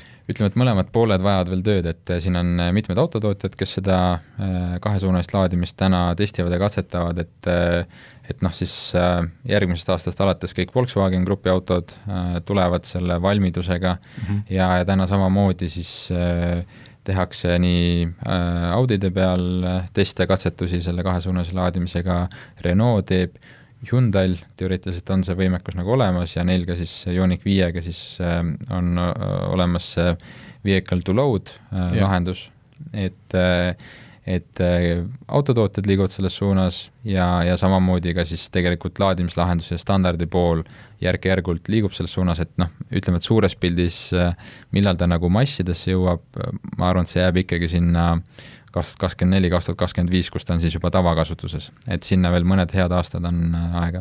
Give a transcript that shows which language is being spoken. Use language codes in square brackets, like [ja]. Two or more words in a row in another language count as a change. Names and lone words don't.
[et] Ütleme, et mõlemad pooled vajavad veel tööd, et siin on mitmed autotootjad, kes seda kahesuunalist laadimist täna testivad ja katsetavad, et siis järgmisest aastast alates kõik Volkswagen Grupi autod tulevad selle valmidusega ja täna samamoodi siis tehakse nii Audide peal teste ja katsetusi selle kahesuunalise laadimisega, Renault teeb, Hyundai'l teoreetiliselt on see võimekus nagu olemas ja neil ka siis Ioniq 5-ga siis on olemas [en] vehicle to load [et] lahendus, et autotootjad liiguvad selles suunas ja samamoodi ka siis tegelikult laadimislahenduse standardi pool järk-järgult liigub selles suunas, et ütleme, et suures pildis, millal ta nagu massidesse jõuab, ma arvan, et see jääb ikkagi sinna 2024-2025, kus ta on siis juba tavakasutuses, et sinna veel mõned head aastad on aega.